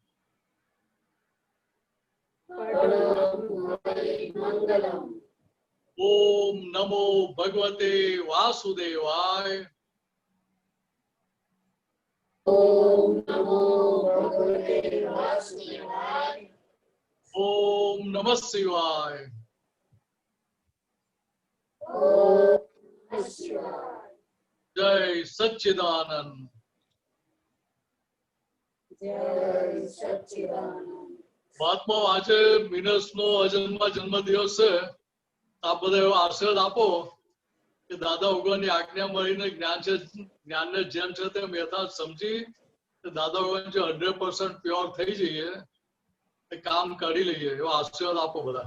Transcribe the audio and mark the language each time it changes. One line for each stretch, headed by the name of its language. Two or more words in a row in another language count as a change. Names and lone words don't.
Sanskrit: ओम नमो भगवते वासुदेवाय, ओम नमः शिवाय. जय सच्चिदानंद.
Gujarati: મહાત્મા આજે મિનસનો અજન્મા જન્મ દિવસ છે. આપ બધા એવો આશીર્વાદ આપો કે દાદા ભગવાનની આજ્ઞા મળીને જ્ઞાનને જેમ છે તેમ યથાર્થ સમજી દાદા ભગવાન જે 100% પ્યોર થઈ જઈએ, એ કામ કરી લઈએ, એવો આશીર્વાદ આપો બધા.